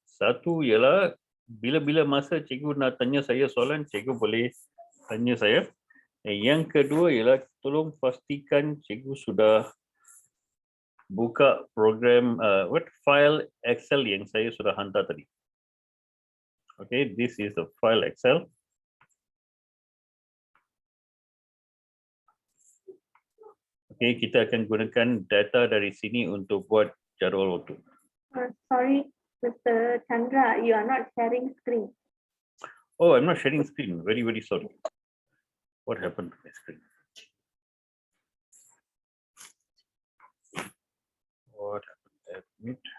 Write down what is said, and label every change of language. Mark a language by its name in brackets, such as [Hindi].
[Malay] Satu ialah bila-bila masa cikgu nak tanya saya soalan, cikgu boleh tanya saya. Yang kedua ialah tolong pastikan cikgu sudah buka program file Excel yang saya sudah hantar tadi. [English] Okay, this is the file Excel. [Malay] Okay, kita akan gunakan data dari sini untuk buat jadual waktu. [English] Sorry, Mr. Chandra, you are not sharing screen. Oh, I'm not sharing screen. Very, very sorry. What happened to my screen? What happened? Admit.